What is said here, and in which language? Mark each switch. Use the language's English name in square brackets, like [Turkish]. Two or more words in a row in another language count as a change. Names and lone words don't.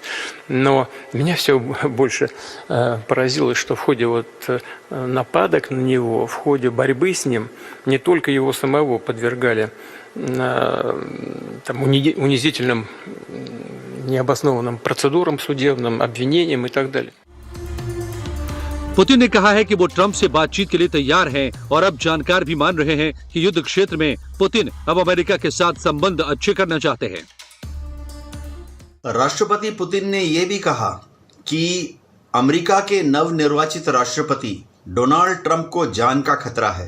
[Russian] Но меня все больше поразило, что в ходе нападок на него, в ходе борьбы с ним, не только его самого подвергали унизительным, необоснованным процедурам судебным, обвинениям и так далее. [Hindi] पुतिन ने कहा है कि वो ट्रंप से बातचीत के लिए तैयार हैं और अब जानकार भी मान रहे हैं कि युद्ध क्षेत्र में पुतिन अब अमेरिका के साथ संबंध अच्छे करना चाहते हैं। राष्ट्रपति पुतिन ने यह भी कहा कि अमेरिका के नवनिर्वाचित राष्ट्रपति डोनाल्ड ट्रंप को जान का खतरा है।